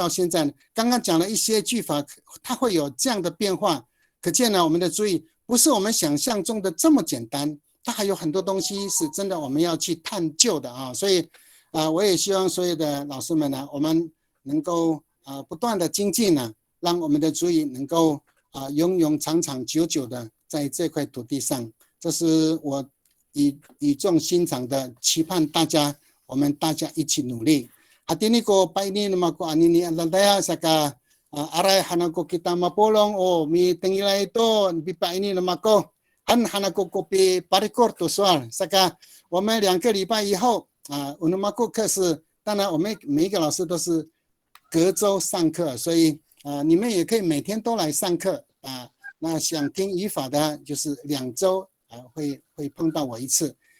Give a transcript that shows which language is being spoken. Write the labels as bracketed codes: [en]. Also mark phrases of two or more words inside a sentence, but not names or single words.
[zh] 到现在刚刚讲了一些句法，它会有这样的变化，可见呢我们的族语不是我们想象中的这么简单，它还有很多东西是真的我们要去探究的所以我也希望所有的老师们呢，我们能够不断的精进让我们的族语能够永永长长久久的在这块土地上。这是我语重心长的期盼我们大家一起努力。 [ami] Hatini ko paini naman ko anini andaya saka aray hanan ko kita mapolong mi tengila ito bipaini naman ko hanan ko kopi parikor to soal saka [zh] 我们2个礼拜以后我们课是当然我们每一个老师都是隔周上课，所以你们也可以每天都来上课那想听语法的就是2周会碰到我一次。